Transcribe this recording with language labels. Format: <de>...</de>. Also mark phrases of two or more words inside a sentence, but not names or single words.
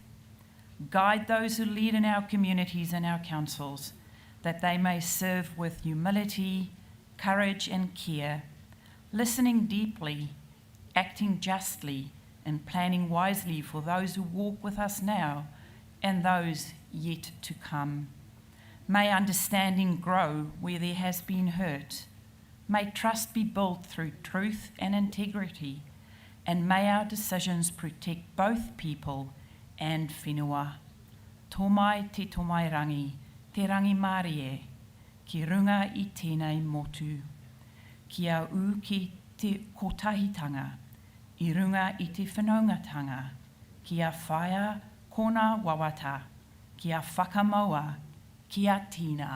<en>Guide those who lead in our communities and our councils, that they may serve with humility, courage, and care, listening deeply, acting justly, and planning wisely for those who walk with us now and those yet to come. May understanding grow where there has been hurt. May trust be built through truth and integrity, and may our decisions protect both people and whenua.</en> <mi>Tō mai te tō mai rangi, te rangi Māori e, ki runga I tēnei motu. Kia u ki te kotahitanga, I runga I te whanaungatanga, kia whaia kona wawata, kia whakamaua, kia tīna.</mi>